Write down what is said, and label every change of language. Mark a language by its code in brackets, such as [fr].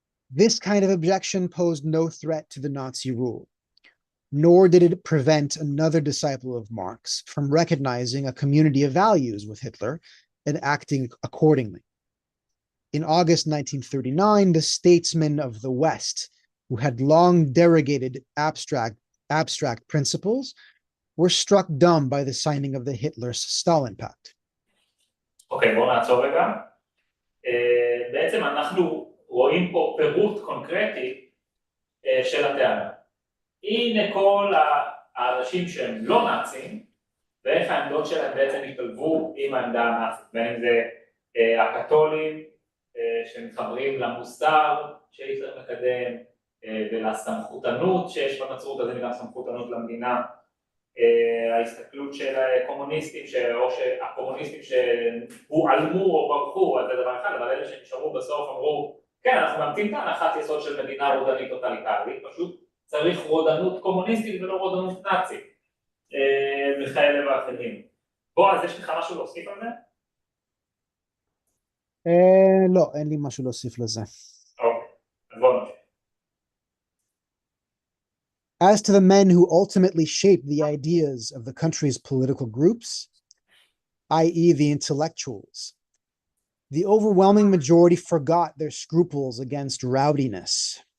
[en] This kind of objection posed no threat to the Nazi rule, nor did it prevent another disciple of Marx from recognizing a community of values with Hitler and acting accordingly. In August 1939, the statesmen of the West, who had long derogated abstract principles, were struck dumb by the signing of the Hitler-Stalin Pact. [he] אוקיי, בואו נעצור רגע. בעצם אנחנו רואים פה פירוט קונקרטי של הטענה. הנה כל האנשים שהם לא נאצים, ואיך העמדות שלהם בעצם השתלבו עם העמדה הנאצית, בין אם זה הקתולים שמתחברים למוסר שהיטלר מקדם, ולסמכותנות שיש בנצרות, אז אין גם סמכותנות למדינה, ההסתכלות של הקומוניסטים, או שהקומוניסטים שהועלמו או ברחו, אז זה דבר אחד, אבל אלה שנשארו בסוף אמרו, כן, אנחנו מאמצים את ההנחת יסוד של מדינה רודנית טוטליטרית, פשוט צריך רודנות קומוניסטית ולא רודנות נאצית, וכאלה ואחרים. בוא, אז יש לך משהו להוסיף על זה? לא, אין לי משהו להוסיף לזה. אוקיי, אז בוא נמשיך. [en] As to the men who ultimately shaped the ideas of the country's political groups, i.e. the intellectuals, the overwhelming majority forgot their scruples against rowdiness.